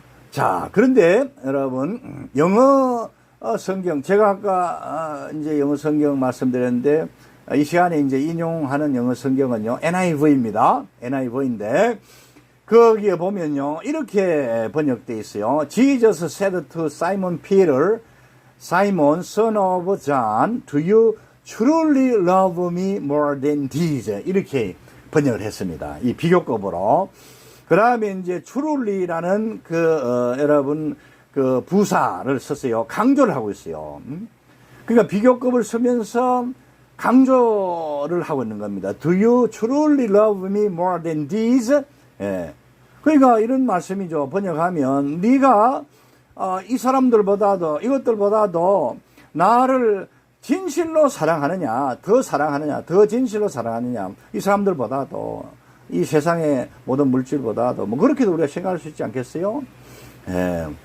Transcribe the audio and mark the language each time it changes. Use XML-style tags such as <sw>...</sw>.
<ko>자, 그런데 여러분 영어 성경, 제가 아까 이제 영어 성경 말씀드렸는데 이 시간에 이제 인용하는 영어 성경은요 NIV입니다. NIV인데 거기에 보면요 이렇게 번역되어 있어요.</ko> <en>Jesus said to Simon Peter, Simon, son of John, do you truly love me more than these?</en> <ko>이렇게 번역을 했습니다. 이 비교급으로. 그 다음에 이제 truly라는 여러분 그 부사를 썼어요. 강조를 하고 있어요. 그러니까 비교급을 쓰면서 강조를 하고 있는 겁니다.</ko> <en>Do you truly love me more than these?</en> <ko>예. 그러니까 이런 말씀이죠. 번역하면 네가 이 사람들보다도 이것들보다도 나를 진실로 사랑하느냐, 더 진실로 사랑하느냐, 이 사람들보다도 이 세상의 모든 물질보다도 뭐 그렇게도 우리가 생각할 수 있지 않겠어요? 예.</ko>